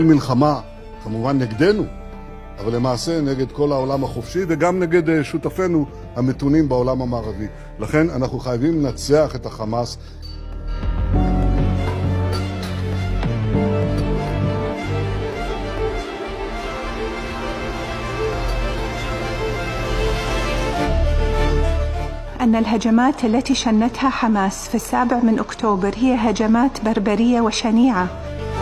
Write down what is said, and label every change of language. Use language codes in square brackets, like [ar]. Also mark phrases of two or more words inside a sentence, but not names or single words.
[he] מלחמה, כמובן נגדנו, אבל למעשה נגד כל העולם החופשי וגם נגד שותפינו המתונים בעולם המערבי. לכן אנחנו חייבים לנצח את החמאס. [ar] أن الهجمات التي شنتها حماس في 7 أكتوبر هي هجمات بربرية وشنيعة